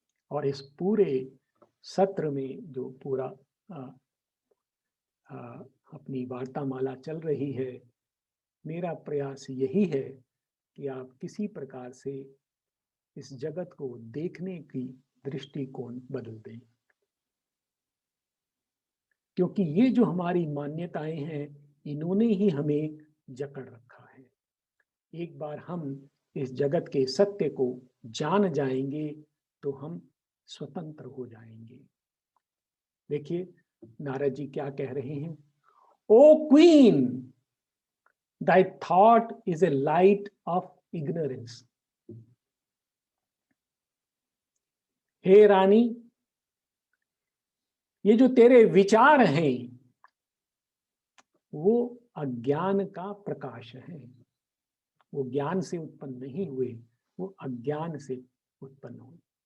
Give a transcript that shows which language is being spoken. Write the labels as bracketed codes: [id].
[hi] और इस पूरे सत्र में जो पूरा अपनी वार्तामाला चल रही है, मेरा प्रयास यही है कि आप किसी प्रकार से इस जगत को देखने की दृष्टिकोण बदल दें, क्योंकि ये जो हमारी मान्यताएं हैं इन्होंने ही हमें जकड़ रखा है। एक बार हम इस जगत के सत्य को जान जाएंगे तो हम स्वतंत्र हो जाएंगे। देखिए नारद जी क्या कह रहे हैं। [en] O queen, thy thought is a light of ignorance। [hi] हे रानी, ये जो तेरे विचार हैं वो अज्ञान का प्रकाश है। वो ज्ञान से उत्पन्न नहीं हुए, वो अज्ञान से उत्पन्न हुए।